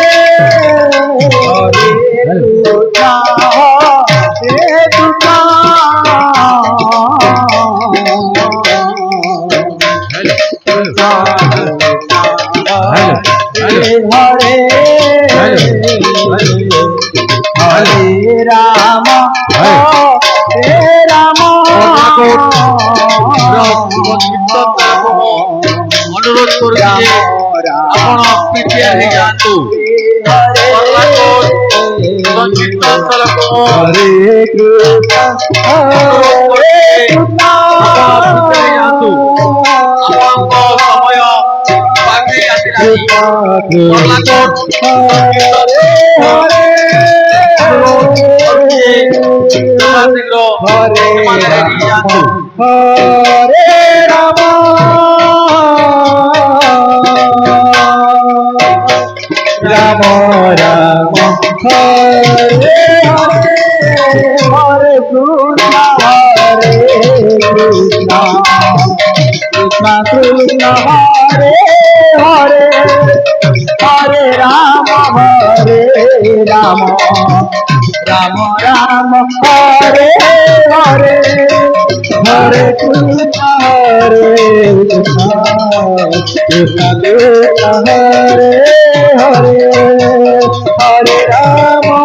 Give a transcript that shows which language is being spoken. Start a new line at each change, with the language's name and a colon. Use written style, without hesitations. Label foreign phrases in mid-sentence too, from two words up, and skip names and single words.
Sanskrit: হরে কৃষ্ণ হরে কৃষ্ণ হরে হরে রাম হরে রাম
Bangla: অনুরোধ করছি
Odia: ଆପଣ ପିଠିଆ ହେଇଯାଆନ୍ତୁ। ସଂକୀର୍ତ୍ତନ ସ୍ଥଳକୁ
Sanskrit: ହରେ କୃଷ୍ଣ ହରେ କୃଷ୍ଣ
Odia: ଯାଆନ୍ତୁ। ଆପଣଙ୍କ ସମୟ ପାଖେଇ ଆସିଲାଣି।
Sanskrit: ହରେ ରାମ রাম রাম হরে হরে হরে কৃষ্ণ হরে কৃষ্ণ কৃষ্ণ কৃষ্ণ হরে হরে হরে রাম রাম রাম হরে হরে হরে কৃষ্ণ হরে কৃষ্ণ কৃষ্ণ কৃষ্ণ হরে হরে হরে রাম